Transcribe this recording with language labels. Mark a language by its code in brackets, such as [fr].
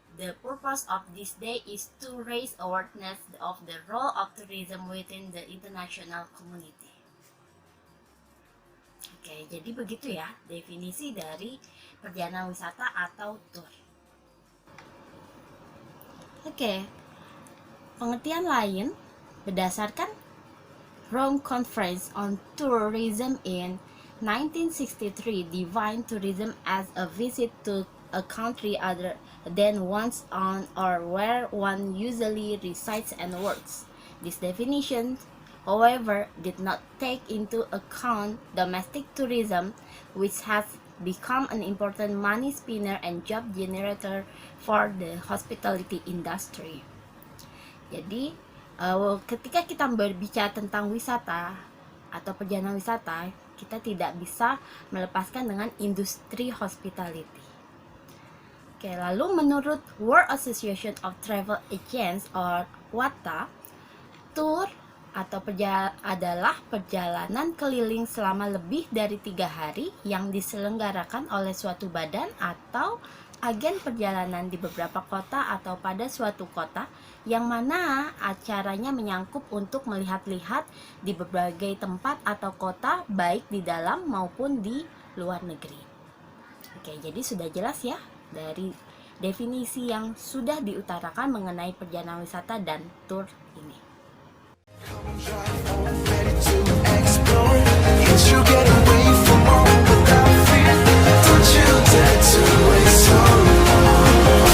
[en] The purpose of this day is to raise awareness of the role of tourism within the international community. [id] Oke, jadi begitu ya definisi dari perjalanan wisata atau tour. [en] Oke, [id] pengertian lain berdasarkan [en] Rome Conference on Tourism in 1963 define tourism as a visit to a country other than one's own or where one usually resides and works. This definition, however, did not take into account domestic tourism, which has become an important money spinner and job generator for the hospitality industry. [id] Jadi, ketika kita berbicara tentang wisata atau perjalanan wisata, kita tidak bisa melepaskan dengan industri hospitality. Oke, lalu menurut World Association of Travel Agents or WATA, tour atau adalah perjalanan keliling selama lebih dari 3 hari yang diselenggarakan oleh suatu badan atau agen perjalanan di beberapa kota atau pada suatu kota, yang mana acaranya menyangkup untuk melihat-lihat di berbagai tempat atau kota, baik di dalam maupun di luar negeri. Oke, jadi sudah jelas ya dari definisi yang sudah diutarakan mengenai perjalanan wisata dan tour ini. [en] Ready to explore. Can't you get away from home without fear? Don't you dare to waste so long.